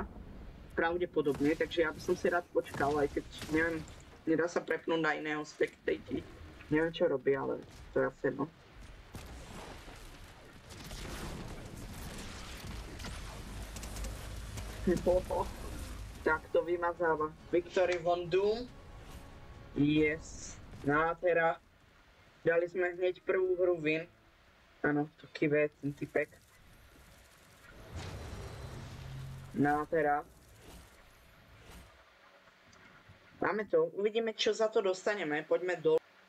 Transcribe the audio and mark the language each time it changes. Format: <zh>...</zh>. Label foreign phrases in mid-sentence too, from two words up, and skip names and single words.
<sk>Pravdepodobne, takže ja by som si rád počkal, aj keď neviem, nedá sa prepnúť na iného spectate. Neviem čo robí, ale to je asi jedno. Tak to vymazáva.</sk> <en>Victory von Doom. Yes.</en> <sk>Nádhera. Dali sme hneď prvú hru win. Áno, to kive, ten typek. Nádhera. Máme to, uvidíme čo za to dostaneme, poďme dole.</sk>